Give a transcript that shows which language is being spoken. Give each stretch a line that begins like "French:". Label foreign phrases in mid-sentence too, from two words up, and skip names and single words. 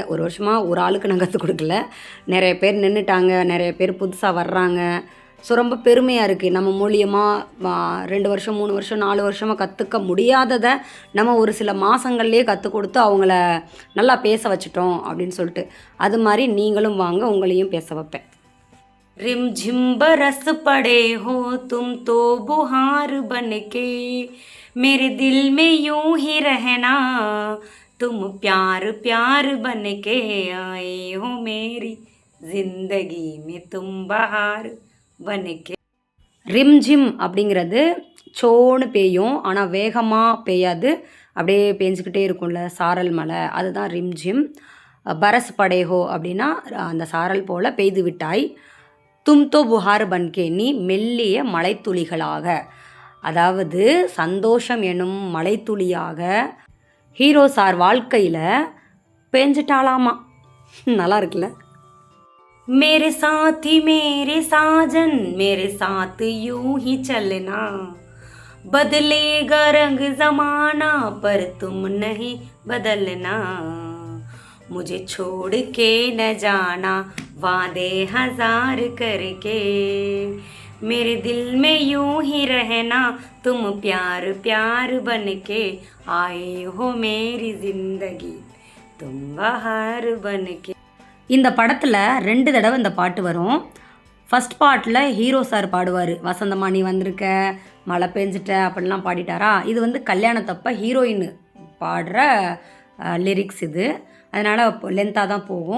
Tamil: ஒரு வருஷமாக ஒரு ஆளுக்கு நான் கற்றுக் கொடுக்கல, நிறைய பேர் நின்றுட்டாங்க, நிறைய பேர் புதுசாக வர்றாங்க. ஸோ ரொம்ப பெருமையாக இருக்குது. நம்ம மூலியமாக 2 வருஷம் 3 வருஷம் 4 வருஷமாக கற்றுக்க முடியாததை நம்ம ஒரு சில மாதங்கள்லேயே கற்றுக் கொடுத்து அவங்கள நல்லா பேச வச்சிட்டோம் அப்படின்னு சொல்லிட்டு. அது மாதிரி நீங்களும் வாங்க, உங்களையும் பேச வைப்பேன்.
Hindi: रिम झिम बरस पड़े हो तुम तो बुहार बन के मेरे दिल में यूं ही रहना तुम प्यार प्यार बन के आए हो मेरी जिंदगी में तुम बहार बन के.
Tamil: ரிம்ஜிம் அப்படிங்கிறது சோன்னு பெய்யும், ஆனால் வேகமாக பெய்யாது, அப்படியே பேஞ்சிக்கிட்டே இருக்கும்ல சாரல் மலை, அதுதான் ரிம்ஜிம்.
Hindi: बरस पड़े हो
Tamil: அப்படின்னா அந்த சாரல் போல் பெய்து விட்டாய்.
Hindi: तुम तो फुहार बनके
Tamil: நீ மெல்லிய மலைத்துளிகளாக, அதாவது சந்தோஷம் எனும் மலைத்துளியாக ஹீரோ சார் வாழ்க்கையில் பேஞ்சிட்டாலாமா. நல்லா இருக்குல்ல?
Hindi: मेरे साथी मेरे साजन मेरे साथ यूं ही चलना बदलेगा रंग जमाना पर तुम नहीं बदलना मुझे छोड़ के न जाना वादे हजार करके मेरे दिल में यूं ही रहना तुम प्यार प्यार बन के आए हो मेरी जिंदगी तुम बहार बन के.
Tamil: இந்த படத்தில் 2 தடவை இந்த பாட்டு வரும்.
English: first partil
Tamil: ஹீரோ சார் பாடுவார், வசந்தமா நீ வந்திருக்க, மழை பெஞ்சிட்ட அப்படிலாம் பாடிட்டாரா. இது கல்யாணத்தப்ப ஹீரோயின் பாடுற லிரிக்ஸ் இது, அதனால் லென்த்தாக தான் போகும்.